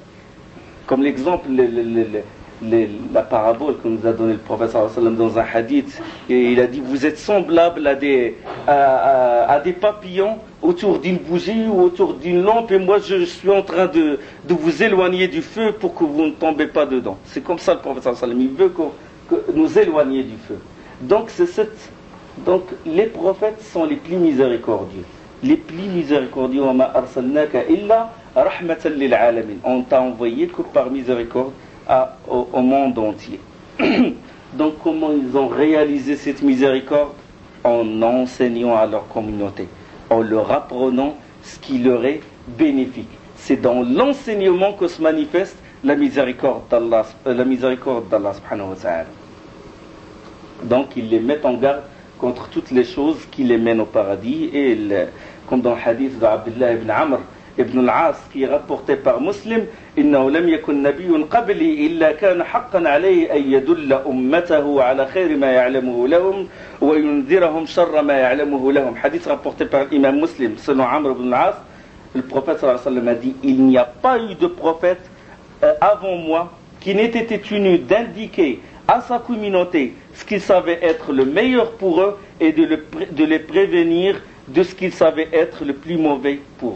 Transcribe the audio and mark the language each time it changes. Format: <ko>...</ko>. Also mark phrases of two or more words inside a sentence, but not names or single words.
<fr>Comme l'exemple, la parabole que nous a donné le prophète</fr> <ar>صلى الله عليه وسلم</ar> <fr>dans un hadith, et il a dit vous êtes semblables à des papillons autour d'une bougie ou autour d'une lampe, et moi je suis en train de vous éloigner du feu pour que vous ne tombez pas dedans. C'est comme ça le prophète</fr> <ar>صلى الله عليه وسلم,</ar> <fr>il veut que nous éloigner du feu. Donc les prophètes sont les plus miséricordieux. Les plus miséricordieux,</fr> <ar>وما أرسلناك إلا رحمة للعالمين.</ar> <fr>On t'a envoyé que par miséricorde au monde entier. Donc comment ils ont réalisé cette miséricorde? En enseignant à leur communauté, en leur apprenant ce qui leur est bénéfique. C'est dans l'enseignement que se manifeste la miséricorde d'Allah</fr> <ar>سبحانه وتعالى.</ar> <fr>Donc ils les mettent en garde contre toutes les choses qui les mènent au paradis, et comme dans le hadith d'Abdullah ibn Amr, ibn al-As, qui est rapporté par Muslim,</fr> <ar>إنه لم يكن نبي قبلي إلا كان حقا عليه أن يدل أمته على خير ما يعلمه لهم وينذرهم شر ما يعلمه لهم.</ar> <fr>Hadith rapporté par l'imam Muslim, selon Amr ibn al-As, le prophète</fr> <ar>صلى الله عليه وسلم</ar> <fr>a dit: il n'y a pas eu de prophète avant moi qui n'était tenu d'indiquer à sa communauté ce qu'il savait être le meilleur pour eux et de les prévenir de ce qu'il savait être le plus mauvais pour eux.</fr>